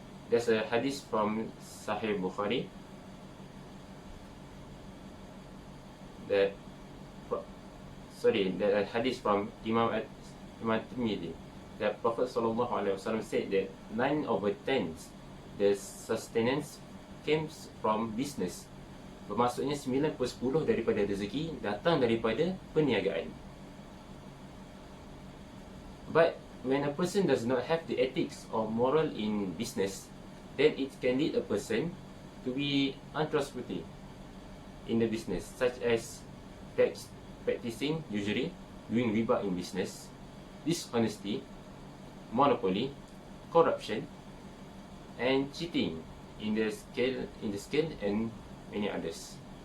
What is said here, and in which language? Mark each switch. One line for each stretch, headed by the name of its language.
English: There's a hadith from Sahih Bukhari that a hadith from Imam Tirmidhi, that Prophet ﷺ said that 9/10 the sustenance comes from business.
Malay: Bermaksudnya 9/10 daripada rezeki datang daripada perniagaan.
English: But when a person does not have the ethics or moral in business, then it can lead a person to be untrustworthy in the business, such as practicing usury, doing riba in business, dishonesty, monopoly, corruption, and cheating in the scale and many others.